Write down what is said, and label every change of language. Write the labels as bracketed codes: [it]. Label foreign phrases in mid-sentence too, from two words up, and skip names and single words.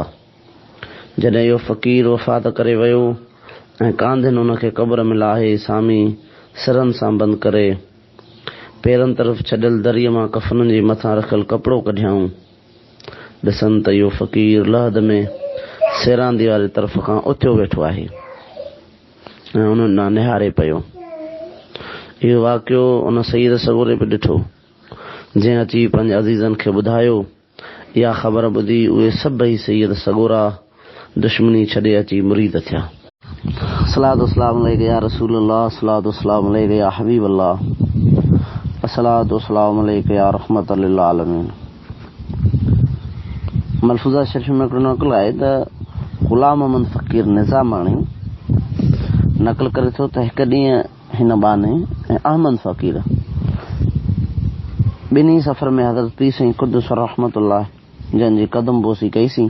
[sd] जॾहिं इहो फ़क़ीर वफ़ात करे वियो ऐं कांधिन उनखे क़ब्र में लाहे सामी सिरनि सां बंदि करे पेरनि तरफ़ छॾियल दरीअ मां कफ़ननि जे मथां रखियल कपिड़ो कढियाऊं, ॾिसनि त इहो फ़क़ीर लहद में सेरांदी वारी तरफ़ खां उथियो वेठो आहे ऐं उन्हनि ॾांहुं निहारे पियो। इहो वाक़ियो उन सईद सगोरे बि ॾिठो, जंहिं अची पंहिंजे अज़ीज़नि खे ॿुधायो। इहा ख़बर ॿुधी उहे सभई सईद सगोरा दुश्मनी छॾे अची मुरीद थिया। [ar] الصلاة والسلام عليك يا رسول الله الصلاة والسلام عليك يا حبيب الله الصلاة والسلام عليك يا رحمة للعالمين. [sd] मलफूज़ा शरीफ में हिकिड़ो नक़ल आहे त ग़ुलाम अहमद फ़क़ीर निज़ामाणी नक़ल करे थो त हिकु ॾींहुं हिन बाने ऐं अहमद फ़क़ीर ॿिन्ही सफ़र में हज़रत पीर साईं क़ुद्दुस रहमतुल्लाह जंहिंजी कदम बोसी कईसीं।